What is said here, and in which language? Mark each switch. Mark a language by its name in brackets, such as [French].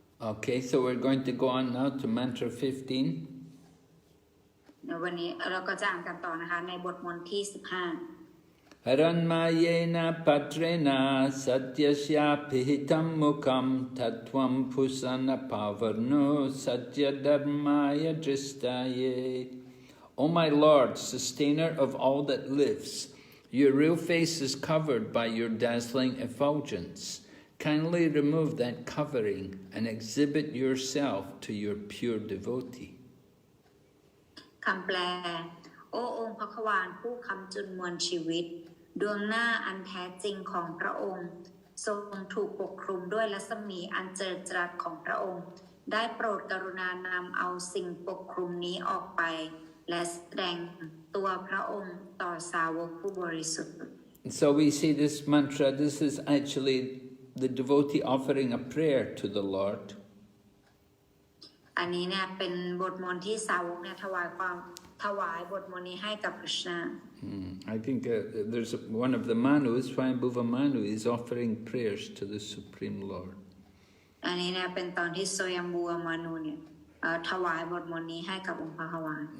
[English] Okay, so we're going to go on now to mantra 15. [Thai] วันนี้เราก็จะอ่านกันต่อนะคะในบทมนต์ที่ 15 [Sanskrit] Haranmayena patrena satyasya pihitam mukam tattvam pusana pavarno satya dharmaya dristaye. [English] O my Lord, sustainer of all that lives, your real face is covered by your dazzling effulgence. Kindly remove that covering and exhibit yourself to your pure devotee. [Thai] คำแปลโอ้องค์พระขวานผู้คำจุนมวลชีวิตดวงหน้าอันแท้จริงของพระองค์ทรงถูกปกคลุมด้วยรัศมีอันเจิดจรัสของพระองค์ได้โปรดกรุณานำเอาสิ่งปกคลุมนี้ออกไปและแสดงตัวพระองค์ต่อสาวกผู้บริสุทธิ์ [English] So we see this mantra, this is actually the devotee offering a prayer to the Lord. [Thai] อันนี้เนี่ยเป็นบทมนต์ที่สาวกเนี่ยถวายความถวายบทมนต์นี้ให้กับ Krishna [English] I think there's one of the Manus, Swayambhuva Manu, is offering prayers to the Supreme Lord. [Thai] อันนี้นะเป็นตอนที่โซยัมบัวมานูเนี่ยถวายบทมนต์นี้ให้กับองค์พระภวาน